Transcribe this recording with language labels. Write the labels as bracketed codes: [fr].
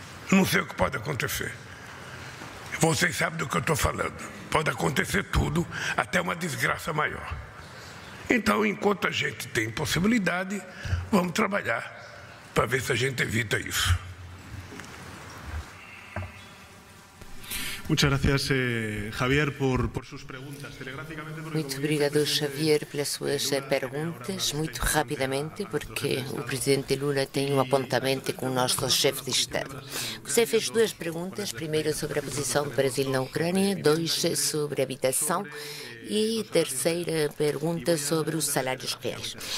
[pt] Não sei o que pode acontecer. Vocês sabem do que eu estou falando. Pode acontecer tudo, até uma desgraça maior. Então, enquanto a gente tem possibilidade, vamos trabalhar para ver se a gente evita isso. [es] Muchas gracias, Javier, por sus preguntas. [pt] Muito obrigado, Javier, pelas suas perguntas. Muito rapidamente, porque o presidente Lula tem um apontamento com o nosso chefe de Estado. Você fez duas perguntas, primeiro sobre a posição do Brasil na Ucrânia, dois sobre habitação e terceira pergunta sobre os salários reais.